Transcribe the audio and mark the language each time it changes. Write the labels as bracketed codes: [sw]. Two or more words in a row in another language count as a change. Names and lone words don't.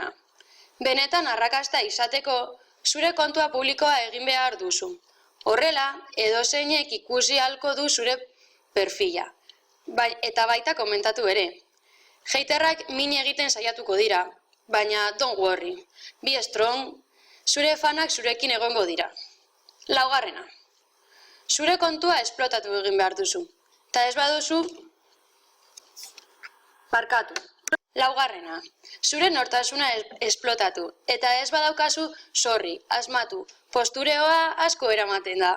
[eu] Benetan arrakasta izateko, zure kontua publikoa egin behar duzu. Horrela, edozeinek ikusi ahalko du zure perfila. Eta baita komentatu ere. Haterrak min egiten saiatuko dira, baina [en] don't worry. Be strong, [eu] zure fanak zurekin egongo dira. Laugarrena. Zure kontua esplotatu egin behar duzu. Ta ez baduzu, barkatu. Laugarrena, zure nortasuna esplotatu, eta ez badaukazu, sorry, asmatu, postureoa asko eramaten da.